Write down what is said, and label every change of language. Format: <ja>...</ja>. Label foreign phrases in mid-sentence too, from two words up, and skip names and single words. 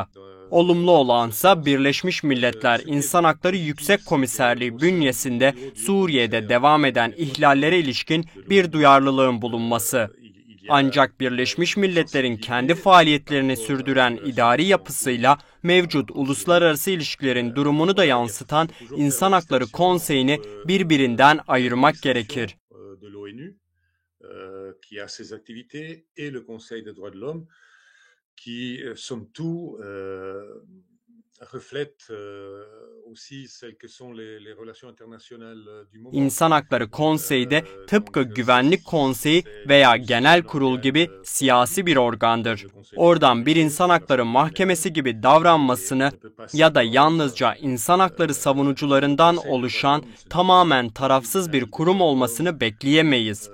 <tr>Olumlu olansa Birleşmiş Milletler İnsan Hakları Yüksek Komiserliği bünyesinde Suriye'de devam eden ihlallere ilişkin bir duyarlılığın bulunması. Ancak Birleşmiş Milletler'in kendi faaliyetlerini sürdüren idari yapısıyla mevcut uluslararası ilişkilerin durumunu da yansıtan İnsan Hakları Konseyi'ni birbirinden ayırmak gerekir.</tr> <fr>Qui, somme toute, reflète aussi celles que sont les relations internationales du moment.</fr> <tr>İnsan Hakları Konseyi de tıpkı Güvenlik Konseyi veya Genel Kurul gibi siyasi bir organdır. Oradan bir insan hakları mahkemesi gibi davranmasını ya da yalnızca insan hakları savunucularından oluşan tamamen tarafsız bir kurum olmasını bekleyemeyiz.</tr>